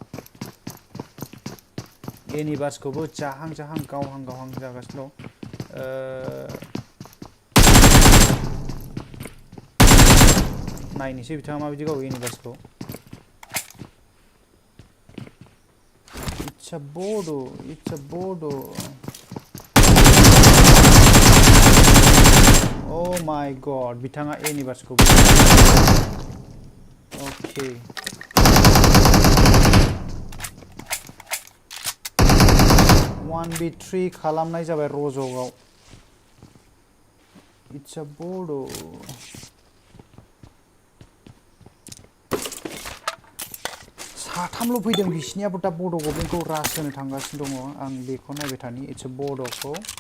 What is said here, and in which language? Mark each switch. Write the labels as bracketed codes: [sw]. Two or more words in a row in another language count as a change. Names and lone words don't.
[brx] एनिभार्सखौबो जाहां गावहां जागासिनो दं नायनोसै बिथाङा माबायदि गावो एनिभार्सखौ [en] It's Bodo' Oh my god, [brx] बिथाङा एनिभार्सखौ ओके 1v3 खालामनाय जाबाय रज'आव इट्स बड' साथामल' फैदों बिसिनियाबो दा बड' गब्लिनखौ रास होनो थांगासिनो दङ आं बेखौ नायबाय थानि [en] It's Bodokhou